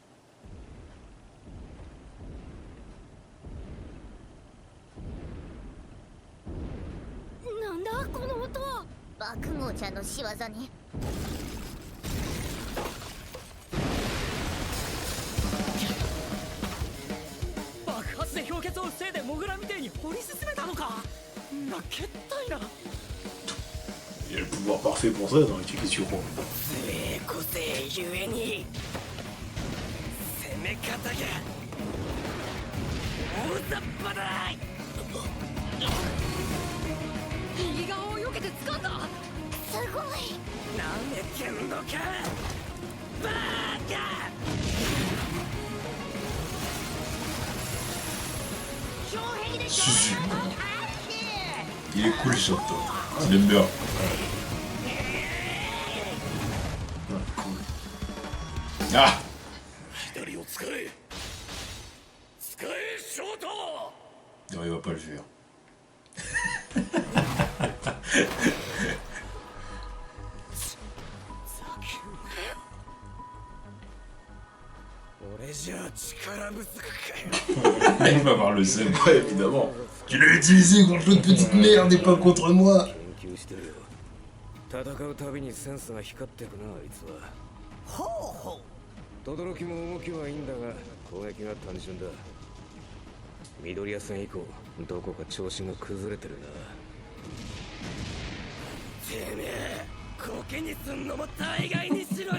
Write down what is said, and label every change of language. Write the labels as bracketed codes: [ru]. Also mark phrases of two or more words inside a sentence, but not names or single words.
[ja] なんだこの音は。爆豪ちゃんの仕業ね。爆発で氷結を防いでモグラみてえに掘り進めたのか。なけったいな。 [fr] Il a le pouvoir parfait pour ça dans l'exécution. [ja] 強え個性ゆえに攻め方が大雑把だ。右側を避けて掴んだ。すごい。なめてんのかバーカ。障壁で [fr] Il est cool, Shoto. Il aime bien. Ah! Non, il va pas le faire. Il va avoir le seum. Ouais, évidemment. Tu l'as utilisé contre l'autre petite merde et pas contre moi. [ja] 戦うたびにセンスが光ってくなあいつは。ほうほう。轟も動きはいいんだが攻撃が単純だ。緑谷戦以降どこか調子が崩れてるな。てめえコケにすんのも大概にしろよ。